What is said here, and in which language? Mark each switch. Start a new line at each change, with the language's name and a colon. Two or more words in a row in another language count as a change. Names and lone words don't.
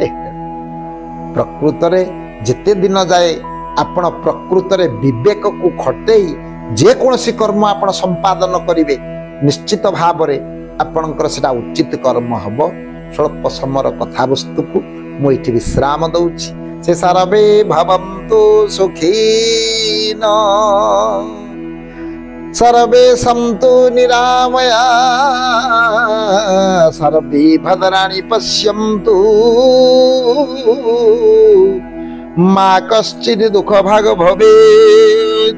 Odia: ପ୍ରକୃତରେ ଯେତେ ଦିନ ଯାଏ ଆପଣ ପ୍ରକୃତରେ ବିବେକକୁ ଖଟେଇ ଯେକୌଣସି କର୍ମ ଆପଣ ସମ୍ପାଦନ କରିବେ, ନିଶ୍ଚିତ ଭାବରେ ଆପଣଙ୍କର ସେଟା ଉଚିତ କର୍ମ ହବ। ସ୍ୱଳ୍ପ ସମୟର କଥାବସ୍ତୁକୁ ମୁଁ ଏଠି ବିଶ୍ରାମ ଦଉଛି।
Sanskrit: ସେ ସର୍ବେ ଭବନ୍ତୁ ସୁଖୀନ, सर्वे सन्तु निरामया, सर्वे भद्राणि पश्यन्तु, मा कश्चित् दुःखभाग् भवेत्।